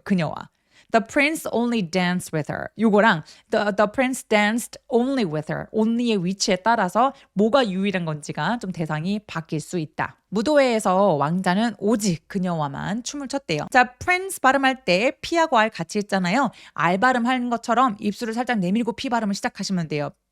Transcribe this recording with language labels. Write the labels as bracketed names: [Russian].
[Korean] 그녀와. [English] The prince only danced with her. [Korean] 요거랑 [English] the prince danced only with her. [Korean] only의 위치에 따라서 뭐가 유일한 건지가 좀 대상이 바뀔 수 있다. 무도회에서 왕자는 오직 그녀와만 춤을 췄대요. 자, prince 발음할 때 P하고 R 같이 있잖아요. R 발음하는 것처럼 입술을 살짝 내밀고 P 발음을 시작하시면 돼요.